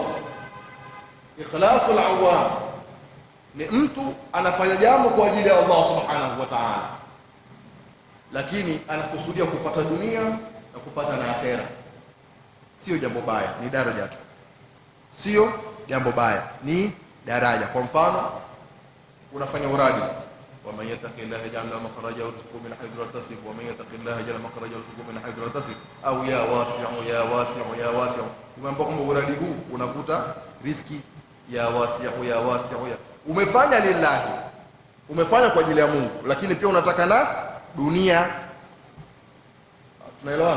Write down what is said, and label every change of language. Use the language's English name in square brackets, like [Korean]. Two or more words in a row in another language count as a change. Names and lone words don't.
[Swahili] Ikhlasul awam ni mtu anafanya jambo kwa ajili ya [Arabic] الله سبحانه وتعالى, [Swahili] lakini anakusudia kupata dunia na kupata na akhera. Sio jambo baya, ni daraja tu. Sio jambo baya, ni daraja. Kwa mfano, unafanya uradi, [Arabic] ومن يتق الله يجعل له مخرجا ويرزقه من حيث لا يحتسب ومن يتق الله يجعل مخرجا ويرزقه من حيث لا يحتسب, au يا واسع يا واسع يا واسع. [Swahili] Umeambiwa kwamba uradi huu unavuta riziki, [Arabic] يا واسع يا واسع يا. [Swahili] Umefanya lillahi, umefanya kwa ajili ya Mungu, lakini pia unataka na dunia. Tunaelewana?